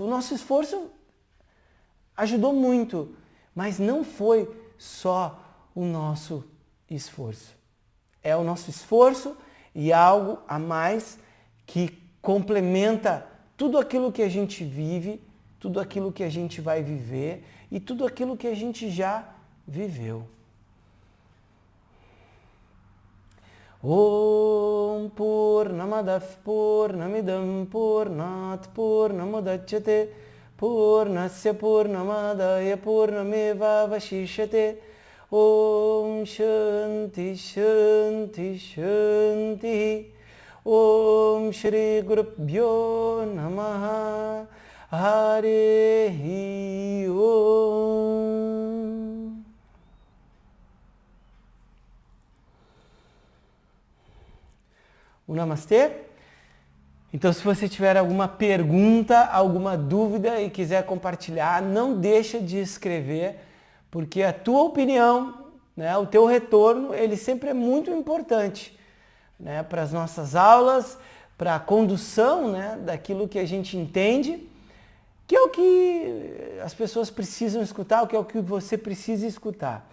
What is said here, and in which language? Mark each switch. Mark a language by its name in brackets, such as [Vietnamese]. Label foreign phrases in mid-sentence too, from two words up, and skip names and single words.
[Portuguese] O nosso esforço ajudou muito, mas não foi só o nosso esforço. É o nosso esforço e algo a mais que complementa tudo aquilo que a gente vive, tudo aquilo que a gente vai viver e tudo aquilo que a gente já viveu. [Sanskrit] ओम् पूर्णमदः पूर्णमिदम् पूर्णात् पूर्णमुदच्यते पूर्णस्य पूर्णमादाय पूर्णमेव अवशिष्यते ओम् शान्तिः शान्तिः शान्तिः ओम् श्री गुरुभ्यो नमः हरिः ओम्. [Portuguese] O Namastê. Então, se você tiver alguma pergunta, alguma dúvida e quiser compartilhar, não deixa de escrever, porque a tua opinião, né, o teu retorno, ele sempre é muito importante, né, para as nossas aulas, para a condução, né, daquilo que a gente entende, que é o que as pessoas precisam escutar, que é o que você precisa escutar.